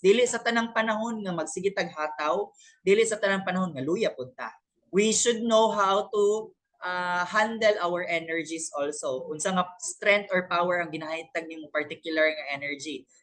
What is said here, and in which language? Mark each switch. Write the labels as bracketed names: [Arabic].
[Cebuano] Dili sa tanang panahon nga magsigitag hataw, dili sa tanang panahon nga luya pud ta. [English] We should know how to handle our energies also. [Cebuano] Unsa nga strength or power ang ginahatag nimo particular nga energy.